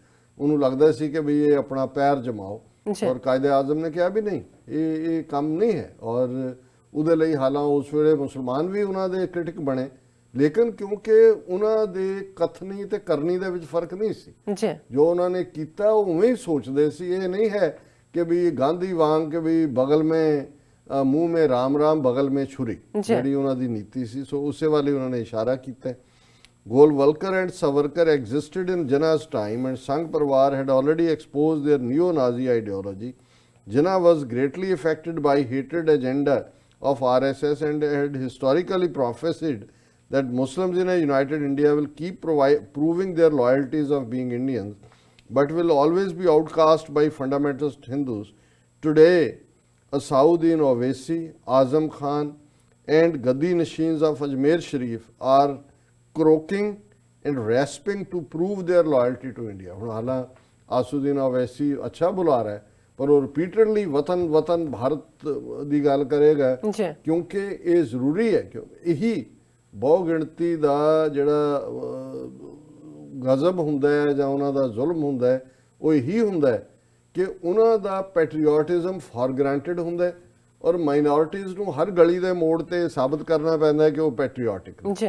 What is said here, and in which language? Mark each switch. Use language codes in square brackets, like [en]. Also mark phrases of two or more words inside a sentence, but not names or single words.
[pa] ਉਹਨੂੰ ਲੱਗਦਾ ਸੀ ਕਿ ਵੀ ਇਹ ਆਪਣਾ ਪੈਰ ਜਮਾਓ ਔਰ ਕਾਇਦੇ ਆਜ਼ਮ ਨੇ ਕਿਹਾ ਵੀ ਨਹੀਂ ਇਹ ਕੰਮ ਨਹੀਂ ਹੈ ਔਰ ਉਹਦੇ ਲਈ ਹਾਲਾਂ ਉਸ ਵੇਲੇ ਮੁਸਲਮਾਨ ਵੀ ਉਹਨਾਂ ਦੇ ਕ੍ਰਿਟਿਕ ਬਣੇ ਲੇਕਿਨ ਕਿਉਂਕਿ ਉਹਨਾਂ ਦੇ ਕਥਨੀ ਤੇ ਕਰਨੀ ਦੇ ਵਿੱਚ ਫਰਕ ਨਹੀਂ ਸੀ ਜੀ ਜੋ ਉਹਨਾਂ ਨੇ ਕੀਤਾ ਉਹ ਉਵੇਂ ਹੀ ਸੋਚਦੇ ਸੀ। ਇਹ ਨਹੀਂ ਹੈ ਕਿ ਵੀ ਗਾਂਧੀ ਵਾਂਗ ਕਿ ਵੀ [hi] बगल में मुंह में राम राम बगल में छुरी [pa] ਜਿਹੜੀ ਉਹਨਾਂ ਦੀ ਨੀਤੀ ਸੀ ਸੋ ਉਸੇ ਵਾਲੀ ਉਹਨਾਂ ਨੇ ਇਸ਼ਾਰਾ ਕੀਤਾ। [en] Golwalkar and Savarkar existed in Jinnah's time and Sangh Parwar had already exposed their neo-Nazi ideology. Jinnah was greatly affected by hatred agenda of RSS and had historically prophesied that Muslims in a united India will keep proving their loyalties of being Indians but will always be outcast by fundamentalist Hindus. Today Asauddin Owaisi, Azam Khan and Gaddi Nasheens of Ajmer Sharif are croaking and rasping to prove their loyalty to India. [pa] ਹੁਣ ਹਾਲਾਂ ਆਸੂਦੀਨ ਓਵੈਸੀ ਅੱਛਾ ਬੁਲਾ ਰਿਹਾ ਹੈ ਪਰ ਉਹ ਰਿਪੀਟਡਲੀ ਵਤਨ ਭਾਰਤ ਦੀ ਗੱਲ ਕਰੇਗਾ ਕਿਉਂਕਿ ਇਹ ਜ਼ਰੂਰੀ ਹੈ ਕਿ ਇਹੀ ਬਹੁ ਗਿਣਤੀ ਦਾ ਜਿਹੜਾ ਗਜ਼ਬ ਹੁੰਦਾ ਹੈ ਜਾਂ ਉਹਨਾਂ ਦਾ ਜ਼ੁਲਮ ਹੁੰਦਾ ਹੈ ਉਹ ਇਹੀ ਹੁੰਦਾ ਹੈ ਕਿ ਉਹਨਾਂ ਦਾ ਪੈਟਰੀਓਟਿਜ਼ਮ [en] for granted [pa] ਹੁੰਦਾ ਔਰ ਮਾਈਨੋਰਿਟੀਜ਼ ਨੂੰ ਹਰ ਗਲੀ ਦੇ ਮੋੜ ਤੇ ਸਾਬਤ ਕਰਨਾ ਪੈਂਦਾ ਹੈ ਕਿ ਉਹ ਪੈਟਰੀਓਟਿਕ ਨੇ।